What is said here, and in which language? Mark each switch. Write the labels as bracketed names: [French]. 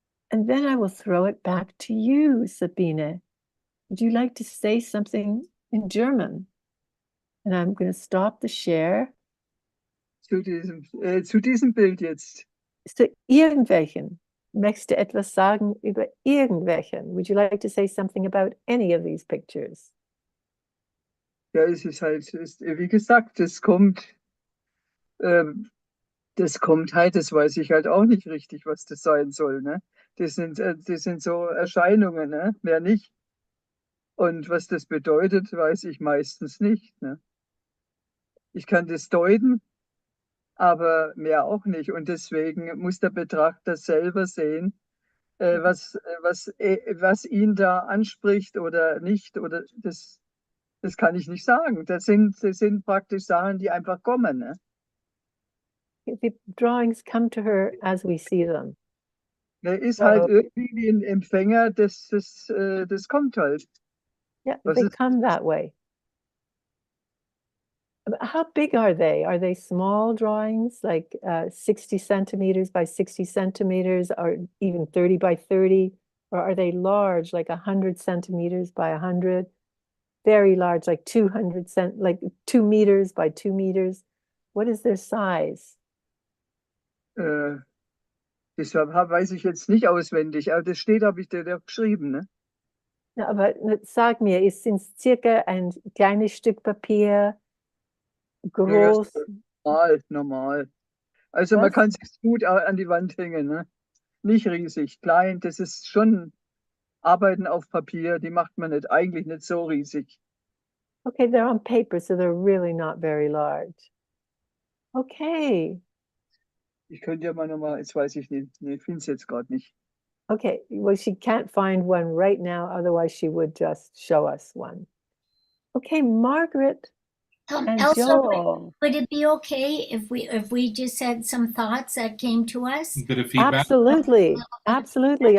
[English] And then I will throw it back to you, Sabine. Would you like to say something in German? And I'm going to stop the share. [German] Zu diesem Bild jetzt. Zu irgendwelchen. Möchtest du etwas sagen über irgendwelchen? [English] Would you like to say something about any of these pictures? [German] Ja, es ist halt, wie gesagt, das kommt halt, das weiß ich halt auch nicht richtig, was das sein soll, ne? Das sind so Erscheinungen, ne? Mehr nicht. Und was das bedeutet, weiß ich meistens nicht, ne? Ich kann das deuten, aber mehr auch nicht. Und deswegen muss der Betrachter selber sehen, was ihn da anspricht oder nicht. Oder das kann ich nicht sagen. Das sind praktisch Sachen, die einfach kommen, ne? [English] The drawings come to her as we see them. [German] Er ist halt irgendwie wie ein Empfänger, das kommt halt. [English] Yeah, [German] Was [English] they [German] ist- [English] come that way. How big are they? Are they small drawings, like 60 centimeters by 60 centimeters, or even 30 by 30? Or are they large, like 100 centimeters by 100? Very large, like 2 meters by 2 meters? What is their size? [German] Das weiß ich jetzt nicht auswendig, aber das steht, habe ich dir da geschrieben, ne? Na, aber sag mir, sind es circa ein kleines Stück Papier, groß? Normal. Also man Was? kann sich gut an die Wand hängen, ne? Nicht riesig, klein, das ist schon Arbeiten auf Papier, die macht man nicht, eigentlich nicht so riesig. [English] Okay, they're on paper, so they're really not very large. Okay. [German] Ich könnte ja mal nochmal, jetzt weiß ich nicht, ne, finde es jetzt gerade nicht. [English] Okay, well, she can't find one right now, otherwise she would just show us one. Okay, Margaret and Elsa, Joel. would it be okay if we just said some thoughts that came to us? A bit of feedback. Absolutely, absolutely.